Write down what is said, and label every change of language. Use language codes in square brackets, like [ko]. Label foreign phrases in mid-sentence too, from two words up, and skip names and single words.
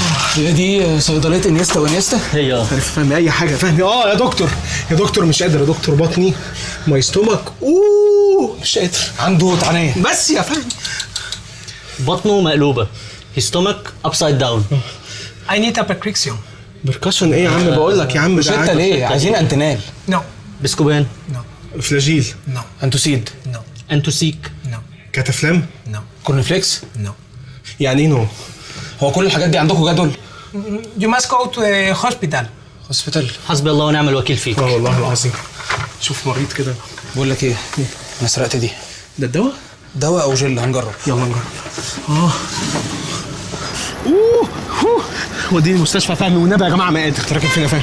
[ar] هي دي صيدليه انيستا وانيستا؟ هي عارف فهمي اي حاجه فهمي. يا دكتور، يا دكتور مش قادر يا دكتور، بطني [en] my stomach [ar] مش قادر. عنده طعنيه. بس يا فهمي بطنه مقلوبه. [en] his stomach upside down. I need a prescription. [ar] بركشن ايه يا عم؟ بقول لك يا عم مش انت ليه عايزين انتنال؟ [en] No, [ar] بسكوبان. [en] no, [ar] فلاجيل، [en] no, [ar] انتوسيد، [en] no, [ar] انتوسيك. [en] no, [ar] كاتافلام. [en] no, [ar] كورنفليكس. [en] no. [ar] يعني ايه نو؟ هو كل الحاجات دي عندكم جدول؟ [en] You must go to a hospital. [ar] هوسبيتال. حسبي الله ونعم الوكيل فيك. والله العظيم. شوف مريض كده. بقول لك ايه، انا سرقت دي. ده الدواء؟ دواء او جل، هنجرب. يلا نجرب. وديني المستشفى فهمي والنبي يا جماعه ما قادر. راكب فين يا فهمي؟